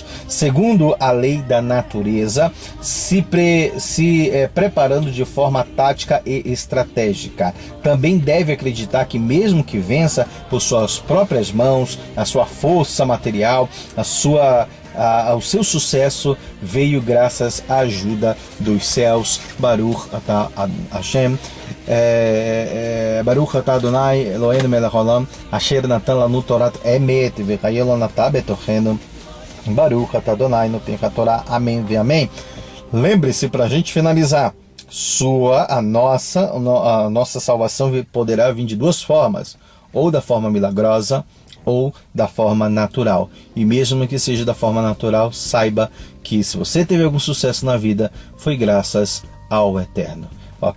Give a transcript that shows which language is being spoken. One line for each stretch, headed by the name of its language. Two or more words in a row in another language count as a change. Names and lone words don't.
Portuguese: Segundo a lei da natureza, preparando de forma tática e estratégica. Também deve acreditar que mesmo que vença por suas próprias mãos, a sua força material, o seu sucesso veio graças à ajuda dos céus.
Hebrew: ברוך אתה השם, ברוך אתה אדוני אלוהינו מלך העולם, אשר נתן לנו תורת אמת וחיי עולם נטע בתוכנו. ברוך אתה אדוני נותן התורה.
Portuguese: Amém e amém. Lembre-se, para a gente finalizar, a nossa salvação poderá vir de duas formas, ou da forma milagrosa, ou da forma natural. E mesmo que seja da forma natural, saiba que se você teve algum sucesso na vida, foi graças ao Eterno.